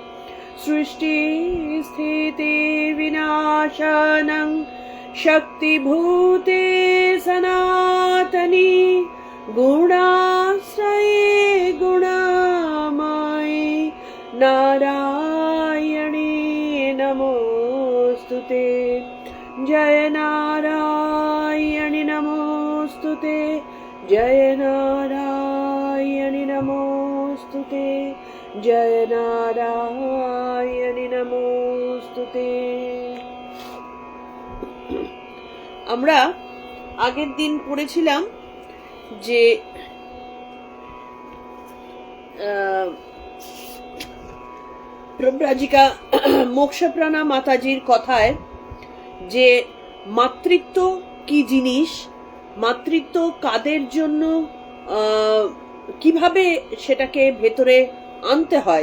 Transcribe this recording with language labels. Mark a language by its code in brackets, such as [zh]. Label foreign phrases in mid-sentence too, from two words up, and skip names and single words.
[sa] सृष्टिस्थितिविनाशनं शक्तिभूते सनातनी गुणाश्रये गुणामयी नारायणी नमोऽस्तुते। जय नारायणी नमोऽस्तुते, जय नारायणी नमोऽस्तुते, जय नारायणी नमोऽस्तुते। [bn] আমরা আগের দিন পড়েছিলাম যে ব্রহ্মরাজিকা মোক্ষপ্রাণা মাতাজির কথায় যে মাতৃত্ব কি জিনিস, মাতৃত্ব কাদের জন্য, কিভাবে সেটাকে ভেতরে আনতে হয়।